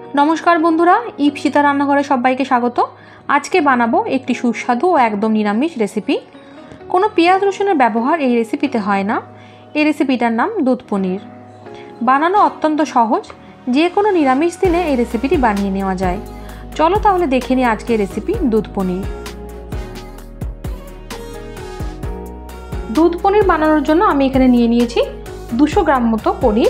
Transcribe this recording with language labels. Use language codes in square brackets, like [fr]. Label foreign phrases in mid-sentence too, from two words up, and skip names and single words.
[bn] নমস্কার বন্ধুরা ইপ্সিতা রান্নাঘরে সবাইকে স্বাগত। আজকে বানাবো একটি সুস্বাদু আর একদম নিরামিষ রেসিপি। কোনো পেঁয়াজ রসুনের ব্যবহার এই রেসিপিতে হয় না। এই রেসিপিটার নাম দুধ পনির। বানানো অত্যন্ত সহজ, যে কোনো নিরামিষ দিনে এই রেসিপিটি বানিয়ে নেওয়া যায়। চলো তাহলে দেখে নিই আজকের রেসিপি দুধ পনির। দুধ পনির বানানোর জন্য আমি এখানে নিয়ে নিয়েছি 200 গ্রাম মতো পনির।